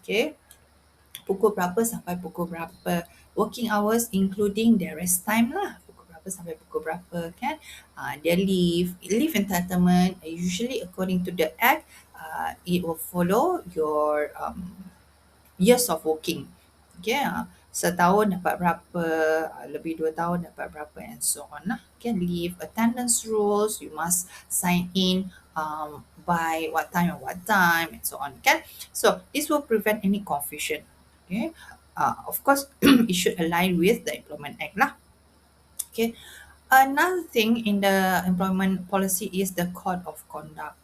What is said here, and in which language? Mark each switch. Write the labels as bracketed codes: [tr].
[en] Okay, [ms] pukul berapa sampai pukul berapa, [en] working hours including their rest time lah, [ms] pukul berapa sampai pukul berapa kan, [en] their leave entitlement, usually according to the act, it will follow your years of working. [ms] Okay, setahun dapat berapa, lebih 2 tahun dapat berapa, [en] and so on [ms] lah. [en] Okay, leave attendance rules, you must sign in by what time and what time, and so on. Okay, so this will prevent any confusion. Okay, of course, it should align with the Employment Act lah. Okay, another thing in the employment policy is the code of conduct.